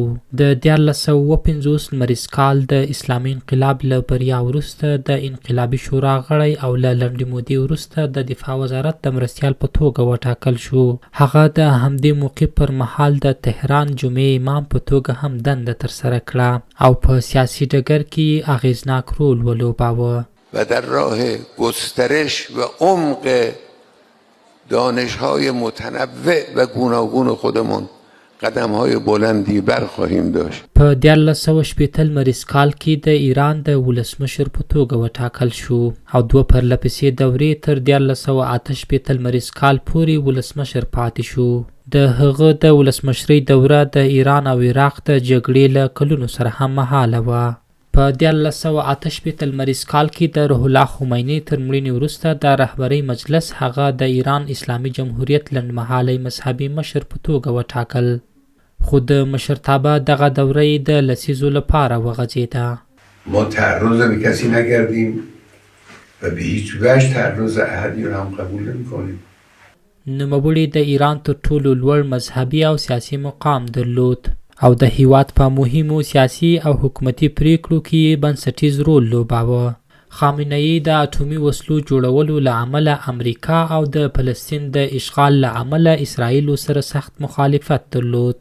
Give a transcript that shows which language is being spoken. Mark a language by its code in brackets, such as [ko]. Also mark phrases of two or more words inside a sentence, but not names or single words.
[ps] د 1450 لمریز کال د اسلامي انقلاب له بریا وروسته د انقلابي شورا غړی او له لنډې مودې وروسته د دفاع وزارت د مرستیال په توګه وټاکل شو. هغه د همدې موقع پر مهال د تهران جمعې امام په توګه هم دنده ترسره کړه او په سیاسي ډګر کې اغیزناک رول ولوباوه [fa] و در راه گسترش و عمق دانش‌های متنوع و گوناگون خودمون قدم‌های بلندی برخواهیم داشت. [ps] په 1460 لمریز کال کې د ایران د ولسمشر په توګه وټاکل شو او دوه پرلپسې دورې تر 1468 لمریز کال پورې ولسمشر پاتې شو. د هغه د ولسمشرۍ دوره د ایران او عراق د جګړې له کلونو سره هم مهاله وه. په 1468 لمریز کال کې د روح الله خمیني تر مړینې وروسته د رهبرۍ مجلس هغه د ایران اسلامي جمهوریت لنډمهالی مذهبي مشر په توګه وټاکل، خو د مشرتابه دغه دوره یې د لسیزو لپاره وغځېده. [fa] ما تعرض به کسی نکردیم و به هیچ وجه تعرض احدی را هم قبول نمی‌کنیم. [ps] نوموړي د ایران تر ټولو لوړ مذهبي او سیاسي مقام درلود او د هیواد په مهمو سیاسي او حکومتي پریکړو کې بنسټیز رول لوباوه. خامنه‌ای د اټومي وسلو جوړولو له امله امریکا او د فلسطین د اشغال له امله اسرائیلو سره سخت مخالفت درلود.